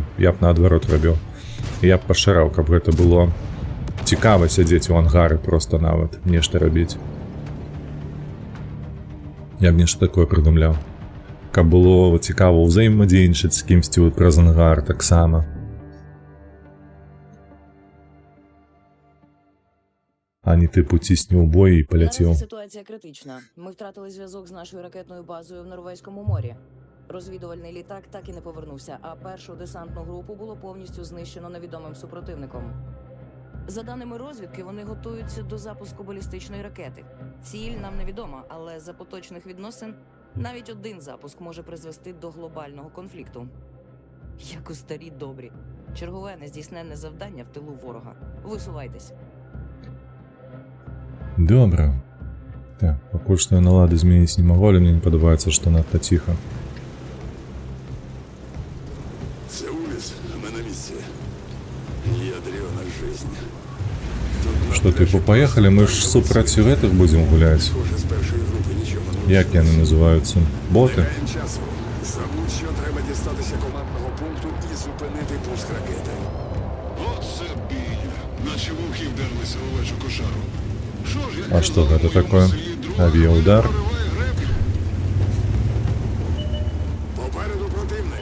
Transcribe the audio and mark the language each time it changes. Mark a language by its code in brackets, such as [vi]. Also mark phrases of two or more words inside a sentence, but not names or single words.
[be] Я б наадварот рабіў. Я б пашыраў, каб гэта было цікава сядзець у ангары, проста нават нешта рабіць. Я б нешта такое прыдумляў. Каб было цікава ўзаемадзейнічаць з кімсьці праз ангар таксама. [uk] А не типу тісні у бої і полетів. Наразі ситуація критична. Ми втратили зв'язок з нашою ракетною базою в Норвезькому морі. Розвідувальний літак так і не повернувся, а першу десантну групу було повністю знищено невідомим супротивником. За даними розвідки, вони готуються до запуску балістичної ракети. Ціль нам невідома, але за поточних відносин Навіть один запуск може призвести до глобального конфлікту. Як у старі добрі. Чергове нездійсненне завдання в тилу ворога. Висувайтесь. Добре. Так, [be] пакуль што я налады змяніць не магу, але мне не падабаецца, што надта ціха. [ru] Це улиц, а мы на месте. Ядрёна жизнь. [be] Што, типу, паехалі, мы ж супраць гэтых будзем гуляць. [uk] Схоже, з першої групи нічого не [be] Як яны называюцца? Боты? [uk] Гаєм часу. Забудь, що треба дістатися командного пункту і зупинити пуск ракети. От це бійня. Наче вовки вдерлися в овечу кошару. Що ж, як А що казав, це у таке? моєму селі друг Авіаудар? прориває греблю. Попереду противник.